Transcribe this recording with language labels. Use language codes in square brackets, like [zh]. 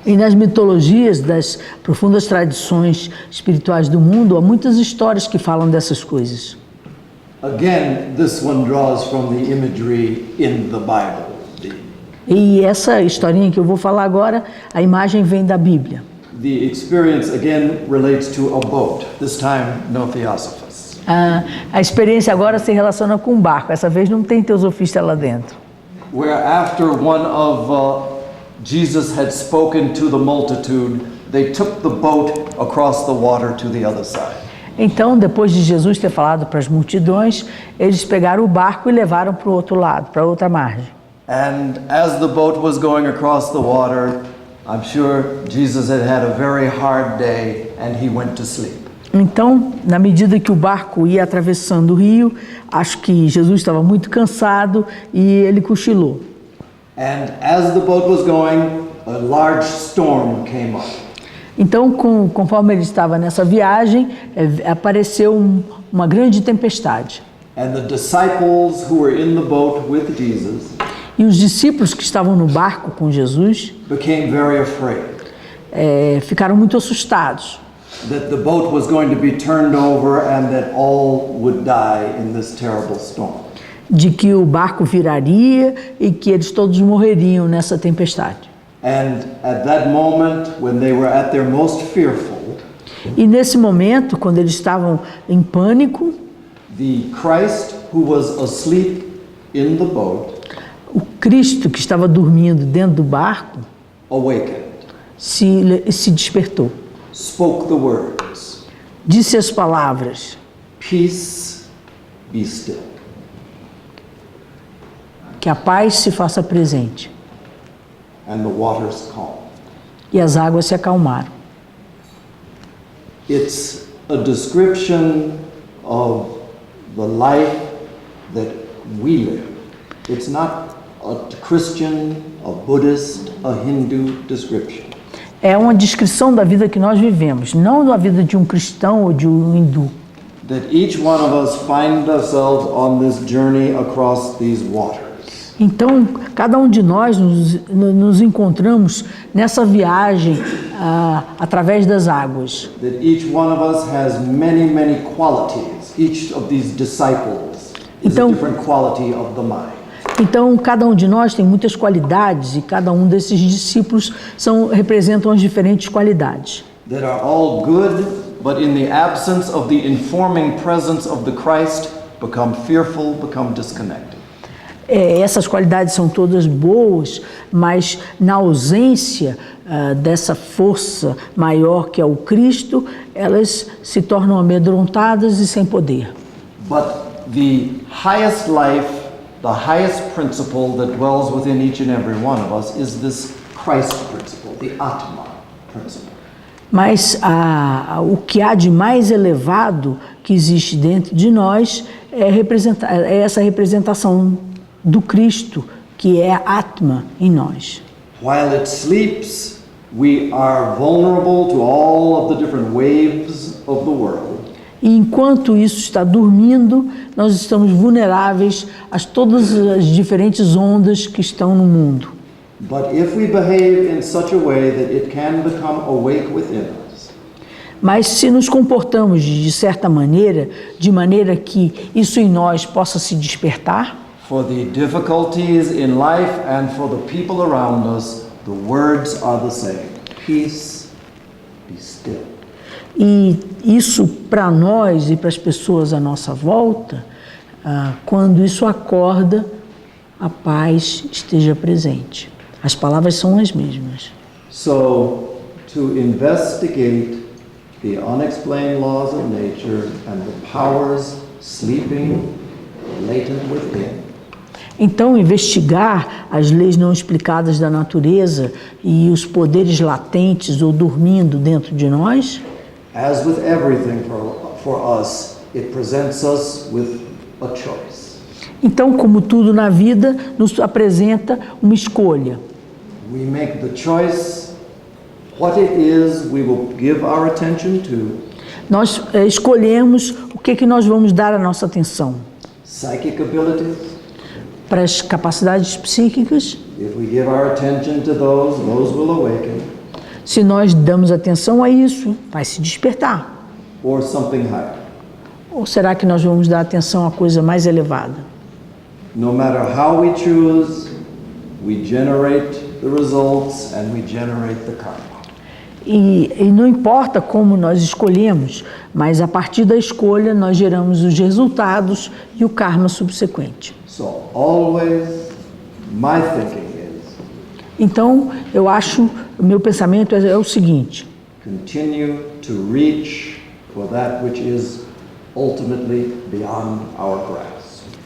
[pt] E nas mitologias das profundas tradições espirituais do mundo, há muitas histórias que falam dessas coisas. [en] Again, this one draws from the imagery in the Bible. [pt] E essa historinha que eu vou falar agora, a imagem vem da Bíblia. [en] The experience again relates to a boat, this time no Theosophus. [pt] A experiência agora se relaciona com um barco, essa vez não tem teosofista lá dentro. [en] Where after one of Jesus had spoken to the multitude, they took the boat across the water to the other side. [pt] Então, depois de Jesus ter falado para as multidões, eles pegaram o barco e levaram para o outro lado, para a outra margem. [en] And as the boat was going across the water, I'm sure Jesus had had a very hard day and he went to sleep. [pt] Então, na medida que o barco ia atravessando o rio, acho que Jesus estava muito cansado e ele cochilou. [en] And as the boat was going, a large storm came up. [pt] Então, conforme ele estava nessa viagem, apareceu uma grande tempestade. [en] And the disciples who were in the boat with Jesus [pt] E os discípulos que estavam no barco com Jesus [en] became very afraid [pt] ficaram muito assustados. [en] that the boat was going to be turned over and that all would die in this terrible storm. [pt] De que o barco viraria e que eles todos morreriam nessa tempestade. [en] And at that moment, when they were at their most fearful, [pt] E nesse momento, quando eles estavam em pânico, [en] the Christ who was asleep in the boat [pt] o Cristo que estava dormindo dentro do barco [en] awakened, [pt] se despertou. [en] spoke the words, [pt] Disse as palavras: [en] "Peace, be still." [pt] que a paz se faça presente. [en] And the waters calmed. [pt] E as águas se acalmaram. [en] It's a description of the life that we live. It's not a Christian, a Buddhist, a Hindu description. [pt] É uma descrição da vida que nós vivemos, não da vida de um cristão ou de um hindu. [en] That each one of us find ourselves on this journey across these waters. [pt] Então, cada um de nós nos encontramos nessa viagem através das águas. [en] That each one of us has many, many qualities. Each of these disciples is a [pt] Então- [en] different quality of the mind. [pt] Então, cada um de nós tem muitas qualidades e cada um desses discípulos representam as diferentes qualidades. [en] That are all good, but in the absence of the informing presence of the Christ, become fearful, become disconnected. [pt] Essas qualidades são todas boas, mas na ausência dessa força maior que é o Cristo, elas se tornam amedrontadas e sem poder. [en] But the highest life, the highest principle that dwells within each and every one of us is this Christ principle, the Atma principle. [pt] Mas o que há de mais elevado que existe dentro de nós é essa representação do Cristo, que é a Atma em nós. [en] While it sleeps, we are vulnerable to all of the different waves of the world. [pt] E enquanto isso está dormindo, nós estamos vulneráveis a todas as diferentes ondas que estão no mundo. [en] But if we behave in such a way that it can become awake within us, [pt] Mas se nos comportamos de certa maneira, de maneira que isso em nós possa se despertar, [en] for the difficulties in life and for the people around us, the words are the same. Peace, be still. [pt] e isso para nós e para as pessoas à nossa volta, quando isso acorda, a paz esteja presente. As palavras são as mesmas. [en] So, to investigate the unexplained laws of nature and the powers sleeping latent within, [pt] Então, investigar as leis não explicadas da natureza e os poderes latentes ou dormindo dentro de nós, [en] as with everything for us, it presents us with a choice. [pt] então, como tudo na vida, nos apresenta uma escolha. [en] We make the choice what it is we will give our attention to. [pt] Nós escolhemos o que nós vamos dar a nossa atenção. [en] Psychic abilities, [pt] Para as capacidades psíquicas, [en] if we give our attention to those will awaken, [pt] se nós damos atenção a isso, vai se despertar. [en] or something higher. [pt] Ou será que nós vamos dar atenção à coisa mais elevada? [en] No matter how we choose, we generate the results and we generate the karma. [pt] E não importa como nós escolhemos, mas a partir da escolha nós geramos os resultados e o karma subsequente. [en] So always, my thinking is, [pt] Então, eu acho, o meu pensamento é o seguinte: [en] continue to reach for that which is ultimately beyond our grasp.